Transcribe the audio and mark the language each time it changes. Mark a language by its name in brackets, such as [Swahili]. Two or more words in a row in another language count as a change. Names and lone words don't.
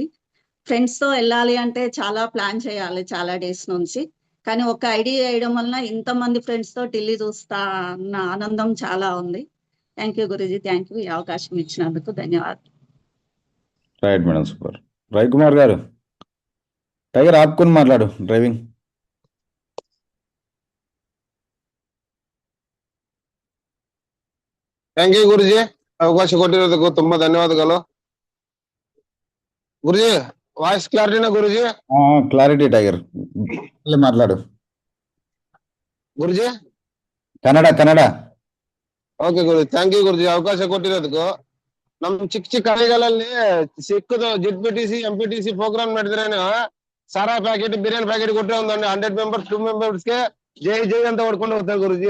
[Telugu] ఫ్రెండ్స్ తో వెళ్ళాలి అంటే చాలా ప్లాన్ చేయాలి చాలా డేస్ నుంచి. కానీ ఒక ఐడియా వేయడం వల్ల ఇంతమంది ఫ్రెండ్స్ తో ఢిల్లీ చూస్తా అన్న ఆనందం చాలా ఉంది. [English] Thank you Guruji. Thank you [Telugu] ఈ అవకాశం ఇచ్చినందుకు ధన్యవాదాలు. [English] Right madam, [Telugu] సూపర్. రవికుమార్ గారు టైగర్ ఆపుకొని మాట్లాడు. డ్రైవింగ్. [English] Thank you [Kannada] ಗುರುಜಿ, ಅವಕಾಶ ಕೊಟ್ಟಿರೋದಕ್ಕೂ ತುಂಬಾ ಧನ್ಯವಾದಗಳು ಗುರುಜಿ. [English] voice clarity-na [Kannada] ಗುರುಜಿ? [Telugu] క్లారిటీ టైగర్ మాట్లాడు [Kannada] ಗುರುಜಿ. ಕನ್ನಡ. ಓಕೆ ಗುರುಜಿ, [English] Thank you [Kannada] ಗುರುಜಿ ಅವಕಾಶ ಕೊಟ್ಟಿರೋದಕ್ಕೂ. ನಮ್ ಚಿಕ್ಕ ಹಳ್ಳಿಗಳಲ್ಲಿ ಸಿಕ್ಕದು ZPTC MPTC ಪ್ರೋಗ್ರಾಮ್ ನಡೆದ್ರೇನು ಸಾರಾ ಪ್ಯಾಕೆಟ್ ಬಿರಿಯಾನಿ ಪ್ಯಾಕೆಟ್ ಕೊಟ್ಟರೆ ಒಂದು 100 ಮೆಂಬರ್ಸ್ 2 ಮೆಂಬರ್ಸ್ಗೆ ಜೈ ಜೈ ಅಂತ ಹೊಡ್ಕೊಂಡು ಹೋಗ್ತಾರೆ ಗುರುಜಿ.